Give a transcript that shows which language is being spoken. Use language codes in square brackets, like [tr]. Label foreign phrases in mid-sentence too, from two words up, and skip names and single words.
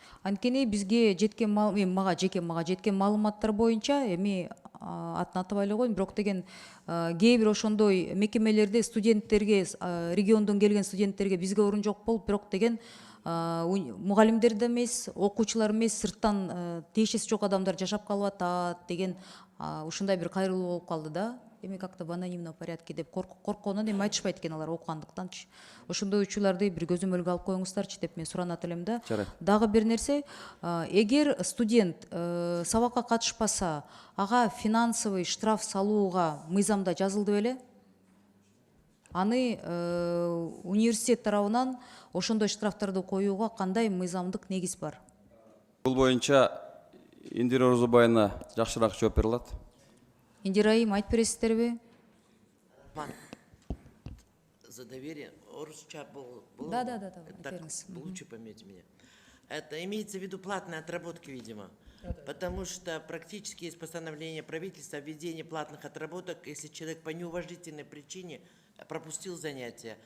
[ky] Анткени бизге жеткен мага жеткен маалыматтар боюнча, эми атын атабай эле коеюн, бирок деген кээ бир ошондой мекемелерде студенттерге, региондон келген студенттерге бизге орун жок болуп, бирок деген мугалимдер да эмес, окуучулар эмес, сырттан тиешеси жок адамдар жашап калып атат деген ушундай бир кайрылуу болуп калды да. Эми [ru] как-то в анонимном порядке [ky] деп коркконун эми айтышпайт экен алар окугандыктанчы. Ошондой учурларды бир көзөмөлгө алып коюңуздарчы деп мен суранат элем да. Дагы бир нерсе, эгер студент сабакка катышпаса, ага [ru] финансовый штраф [ky] салууга мыйзамда жазылды беле? Аны университет тарабынан ошондой штрафтарды коюуга кандай мыйзамдык негиз бар? Бул боюнча Индира Орозубайына жакшыраак жооп бере алат. Индира айым, айтып бересиздерби? [ru] За доверие. Да. Так, лучше поймете меня. Это имеется в виду платные отработки, видимо. Потому что практически есть постановление правительства о введении платных отработок, если человек по неуважительной причине пропустил занятие.